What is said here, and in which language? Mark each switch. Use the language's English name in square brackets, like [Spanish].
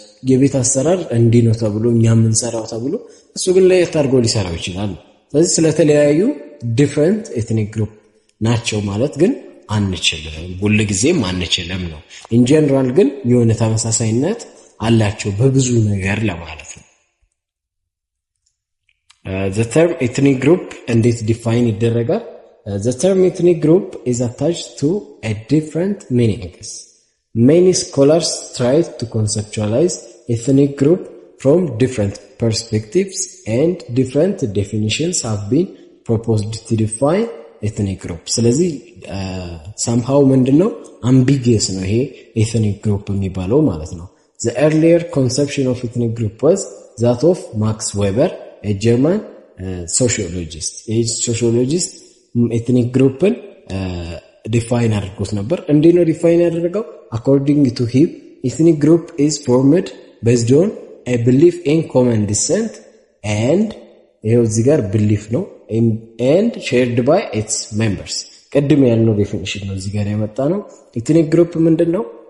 [Amharic] የቤት አሰራር እንዲህ ነው ተብሎ እኛ የምንሰራው ተብሎ እሱ ግን ለየት አድርጎ ሊሰራው ይችላል። ስለዚህ ስለተለያዩ [English] ዲፍረንት ኤትኒክ ግሩፕ [Amharic] ናቸው ማለት ግን አንችልም፣ ሁሉ ጊዜም አንችልም ነው። [English] ኢን ጀነራል [Amharic] ግን የሆነ ተመሳሳይነት አላቸው በብዙ ነገር ለማለት ነው። [English] the term ethnic group [Amharic] እንዴት ዲፋይን ይደረጋል? [English] the term ethnic group is attached to a different meanings. Many scholars try to conceptualize ethnic group from different perspectives and different definitions have been proposed to define ethnic group. [Amharic] ስለዚህ somehow ምንድነው ambiguous ነው ይሄ ethnic group የሚባለው ማለት ነው። [English] The earlier conception of ethnic group was that of Max Weber, a German sociologist. A sociologist [Amharic] ethnic groupን ዲፋይን አድርጎት ነበር። እንዴት ነው ዲፋይን ያደረገው? [English] according to him ethnic group is formed based on a belief in common descent and [Amharic] ይሄው እዚህ ጋር [English] belief ነው and shared by its members። [Amharic] ቀድም ያልነው ዴፊኒሽን ነው እዚህ ጋር ያመጣ ነው። [English] ethnic group [Amharic] ምንድነው?